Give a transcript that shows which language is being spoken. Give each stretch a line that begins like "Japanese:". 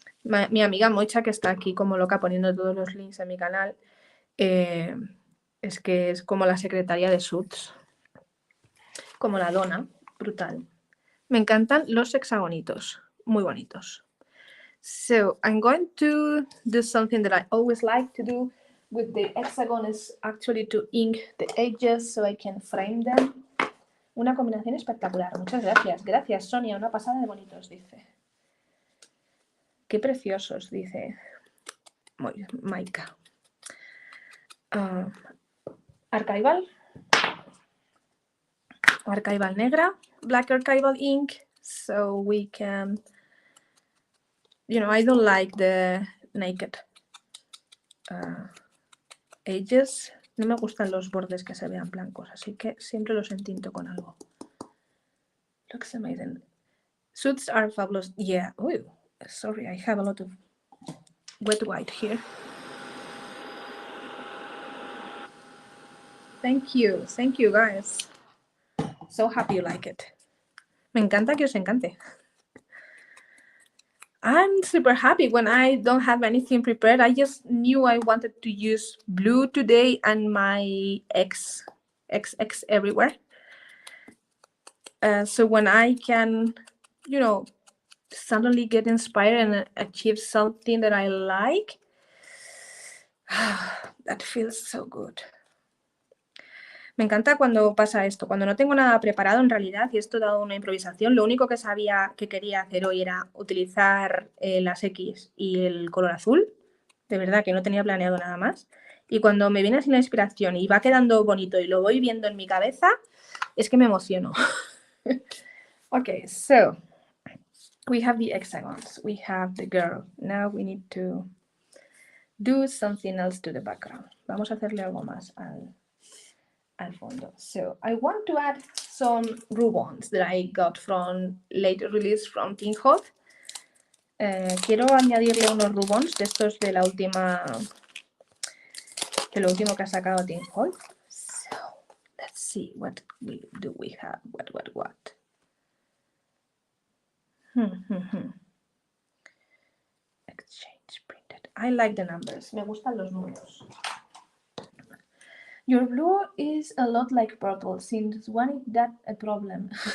Spanish: Mi amiga Mocha, que está aquí como loca poniendo todos los links en mi canal, es que es como la secretaria de suits. Como la dona. Brutal. Me encantan los hexagonitos. Muy bonitos.
English: So, I'm going to do something that I always like to do with the hexagon is actually to ink the edges so I can frame them.
Spanish: Una combinación espectacular. Muchas gracias. Gracias, Sonia. Una pasada de bonitos, dice. Qué preciosos, dice Maika.
English: Archival. Archival negra. Black archival ink. So we can... You know, I don't like the naked edges.
Spanish: No me gustan los bordes que se vean blancos, así que siempre los entinto con algo.
English: Looks amazing. Suits are fabulous. Yeah. Oh, sorry, I have a lot of wet white here. Thank you guys. So happy you like it.
Spanish: Me encanta que os encante.
English: I'm super happy when I don't have anything prepared. I just knew I wanted to use blue today and my X everywhere. So when I can, you know, suddenly get inspired and achieve something that I like, that feels so good.
Spanish: Me encanta cuando pasa esto, cuando no tengo nada preparado en realidad y esto dado una improvisación. Lo único que sabía que quería hacer hoy era utilizar las X y el color azul. De verdad que no tenía planeado nada más. Y cuando me viene así la inspiración y va quedando bonito y lo voy viendo en mi cabeza, es que me emociono.
English: Okay, so we have the hexagons, we have the girl. Now we need to do something else to the background.
Spanish: Vamos a hacerle algo más al fondo.
English: So I want to add some ribbons that I got from later release from Tainted.
Spanish: Quiero añadirle unos ribbons de estos de la última, de lo último que ha sacado Tainted.
English: So let's see what do we have. What. Exchange printed. I like the numbers.
Spanish: Me gustan los números.
English: Your blue is a lot like purple. Since when is that a problem?